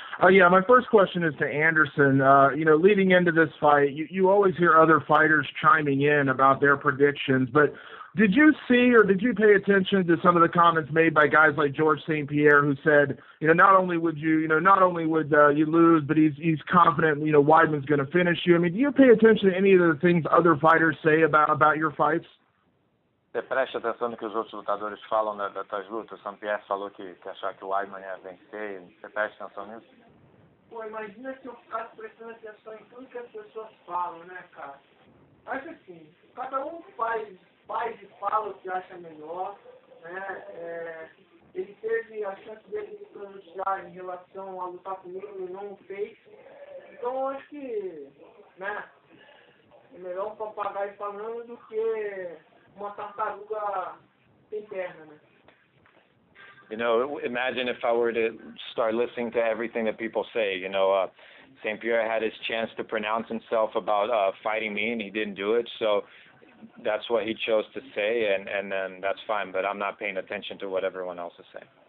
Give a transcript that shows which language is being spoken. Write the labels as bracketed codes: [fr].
[en] Yeah, my first question is to Anderson. Leading into this fight, you always hear other fighters chiming in about their predictions, but did you see or did you pay attention to some of the comments made by guys like George St. Pierre, who said, not only would you lose, but he's confident, Weidman's going to finish you. I mean, do you pay attention to any of the things other fighters say about your fights? [pt] Você presta atenção no que os outros lutadores falam das tuas lutas? O St. Pierre falou que achava que o Weidman ia vencer. Você presta atenção nisso? Pô, imagina se eu ficasse prestando atenção em tudo que as pessoas falam, né, cara? Acho assim, cada um faz e fala o que acha melhor, né? Ele teve a chance dele de se pronunciar em relação a lutar comigo, ele não o fez. Então eu acho que, né, é melhor um papagaio falando do que uma tartaruga sem perna, né? [en] Imagine if I were to start listening to everything that people say. St. Pierre had his chance to pronounce himself about fighting me, and he didn't do it. So that's what he chose to say, and then that's fine. But I'm not paying attention to what everyone else is saying.